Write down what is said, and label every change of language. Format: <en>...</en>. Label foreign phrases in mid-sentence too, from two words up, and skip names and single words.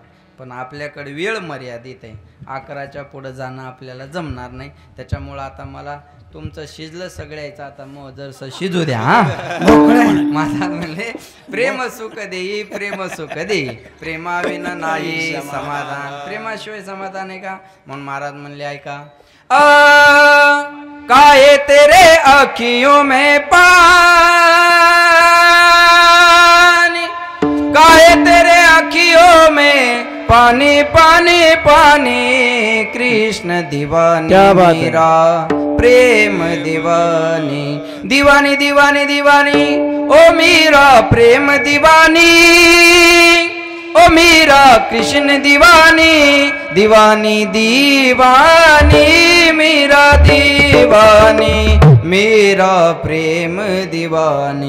<mr>पण आपल्याकडे वेळ मर्यादित आहे. 11च्या पुढे जाणं आपल्याला जमणार नाही. त्याच्यामुळं आता मला तुमचं शिजलं सगळ्याचं, आता मग जर शिजू द्या. हा महाराज म्हणले प्रेम सुख देई प्रेम सुख देई, प्रेमाविना नाही समाधान. प्रेमाशिवाय समाधान आहे का? म्हणून महाराज म्हणले ऐका.</mr> <hi>काहे तेरे अखियों में पानी, काहे तेरे अखियों में पानी पानी पानी, कृष्ण दीवानी मेरा प्रेम दीवानी, दीवानी दीवानी दीवानी ओ मेरा प्रेम दीवानी, ओ मेरा कृष्ण दीवानी, दीवानी दीवानी मेरा दीवानी, मेरा प्रेम दीवानी.</hi>